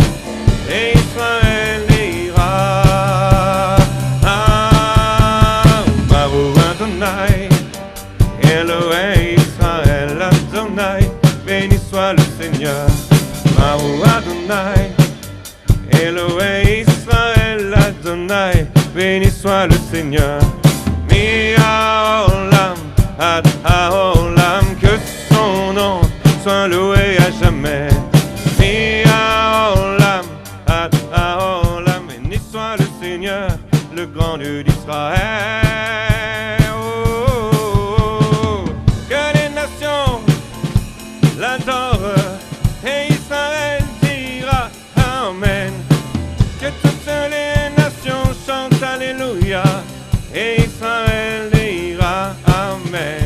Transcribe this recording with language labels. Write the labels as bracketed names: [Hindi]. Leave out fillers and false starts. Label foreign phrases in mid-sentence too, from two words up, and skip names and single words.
[French] Et Israël dira [Hebrew] ברוך אדוני, אלוהי ישראל אדוני, [French] béni soit le Seigneur. [Hebrew] ברוך אדוני, אלוהי ישראל אדוני, [French] béni soit le Seigneur. [Hebrew] מהעולם עד העולם, [French] que son nom soit loué à jamais. [Hebrew] מהעולם עד העולם, [French] béni soit le Seigneur, le grand Dieu d'Israël. Que les nations l'adorent et Israël dira Amen. Que toutes les nations chantent Alléluia et Israël dira Amen.